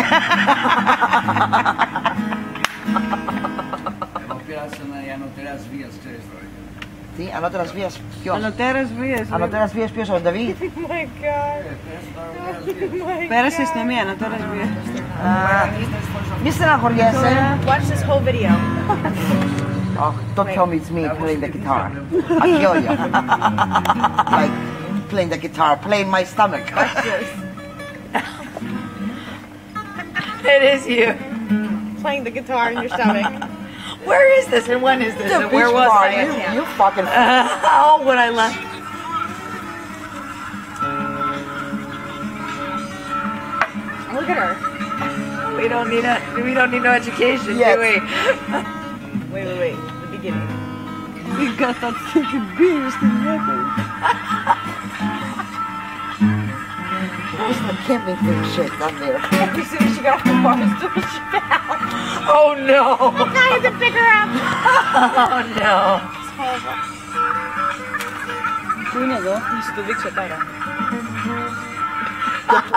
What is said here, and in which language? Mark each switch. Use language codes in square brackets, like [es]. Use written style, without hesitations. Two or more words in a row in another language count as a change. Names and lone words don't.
[el] Εγώ πήρασα η ανωτέρας βίας, ξέρεις τώρα. Τι, ανώτερας βίας, ποιος? Ανωτέρας βίας. Ανωτέρας βίας ποιος, ο Νταβίδ? Πέρασε στην μία, ανωτέρας βίας. Μη στεναχωριέσαι. [en] Watch this whole video. Oh, don't tell me it's me playing the guitar. I'll kill you. Like, playing the guitar, playing my stomach. It is you. Playing the guitar in your stomach. Where is this and when is this? The And where beach was bar, I? you fucking... Oh, when I left. Look at her. We don't need no education, Yes. do we? Wait. The beginning. You got that fucking beer [el] στην μύτη. [en] There's the camping shit down there. As soon as she got off the bar stool, she fell. Oh no! I had to pick her up. Oh no! [el] Πού είναι εδώ? Θα σου το δείξω τώρα.